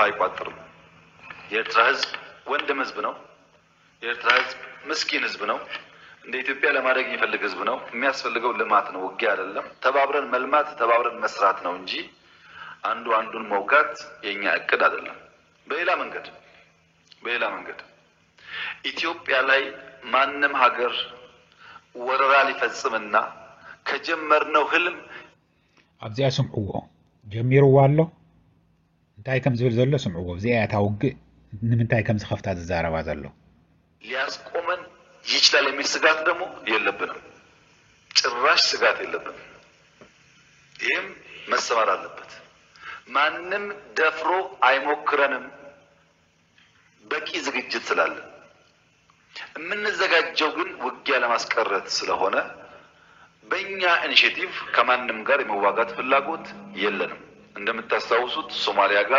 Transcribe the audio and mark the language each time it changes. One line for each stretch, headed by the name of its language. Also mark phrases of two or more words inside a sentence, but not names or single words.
Amharic: አይቋጥርም። የኤርትራ ህዝብ ወንድም ህዝብ ነው። የኤርትራ ህዝብ ምስኪን ህዝብ ነው። እንደ ኢትዮጵያ ለማደግ የሚፈልግ ህዝብ ነው። የሚያስፈልገው ልማት ነው፣ ውጊያ አይደለም። ተባብረን መልማት፣ ተባብረን መስራት ነው እንጂ አንዱ አንዱን መውጋት የኛ እቅድ አይደለም። በሌላ መንገድ ኢትዮጵያ ላይ ማንም ሀገር ወረራ ሊፈጽምና ከጀመርነው ህልም
Tigrinya: ኣብዚኣ ስምዕዎ ጀሚርዎ ኣሎ እንታይ ከም ዝብል ዘሎ ስምዕዎ እዚኣ ታውግእ ንምንታይ ከም ዝኸፍታ ዝዛረባ ዘሎ
Amharic: ሊያስቆመን ይችላል የሚል ስጋት ደግሞ የለብንም። ጭራሽ ስጋት የለብንም። ይህም መሰማር አለበት። ማንም ደፍሮ አይሞክረንም። በቂ ዝግጅት ስላለ የምንዘጋጀው ግን ውጊያ ለማስቀረት ስለሆነ በእኛ ኢኒሼቲቭ ከማንም ጋር የመዋጋት ፍላጎት የለንም። እንደምታስታውሱት ሶማሊያ ጋር